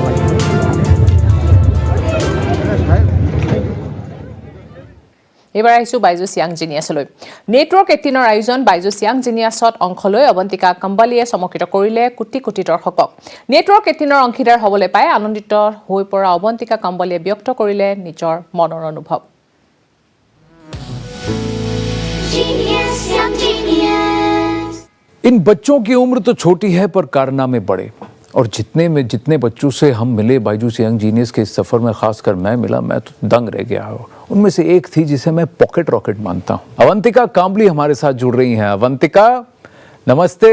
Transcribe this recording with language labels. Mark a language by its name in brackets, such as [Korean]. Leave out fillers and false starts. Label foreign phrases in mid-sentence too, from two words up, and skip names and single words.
[Assamese] এবাৰ আহিছো বাইজুছ য়াং জিনিয়াছলৈ নেটৱৰ্ক 18ৰ আয়োজন বাইজুছ য়াং জিনিয়াছত অংশ লৈ অৱন্তিকা কম্বালীয়ে চমকিত কৰিলে কোটি কোটি দৰ্শকক নেটৱৰ্ক 18ৰ অংশীদাৰ হ'বলৈ পাই আনন্দিত হৈ পৰা অৱন্তিকা কম্বালীয়ে ব্যক্ত কৰিলে নিজৰ মনৰ অনুভৱ [Hindi] इन बच्चों की उम्र तो छोटी है पर कारनामे बड़े और जितने बच्चों से हम मिले बायजूस यंग जीनियस के इस सफ़र में खासकर मैं मिला मैं तो दंग रह गया हूँ उनमें से एक थी जिसे मैं [English] pocket rocket [Hindi] मानता हूँ अवंतिका कांबली हमारे साथ जुड़ रही हैं अवंतिका नमस्ते